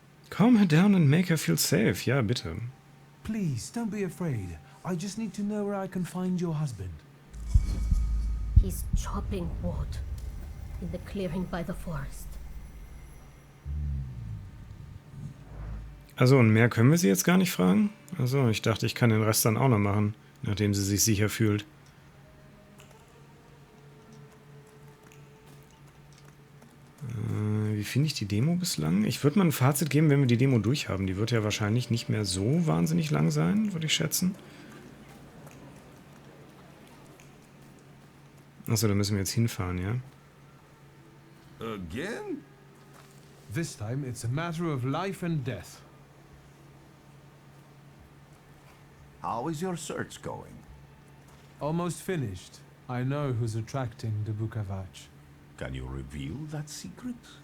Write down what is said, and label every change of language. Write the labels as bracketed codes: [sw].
[en] Calm her down and make her feel safe. [de] Ja, bitte. [en] Please, don't be afraid. I just need to know where I can find your husband. He's chopping wood in the clearing by the forest. [de] Also, und mehr können wir sie jetzt gar nicht fragen? Also, ich dachte, ich kann den Rest dann auch noch machen, nachdem sie sich sicher fühlt. Wie finde ich die Demo bislang? Ich würde mal ein Fazit geben, wenn wir die Demo durchhaben. Die wird ja wahrscheinlich nicht mehr so wahnsinnig lang sein, würde ich schätzen. Achso, da müssen wir jetzt hinfahren, ja? [en] Again? This time it's a matter of life and death. How is your search going? Almost finished. I know who's attracting the Bukavach. Can you reveal that secret?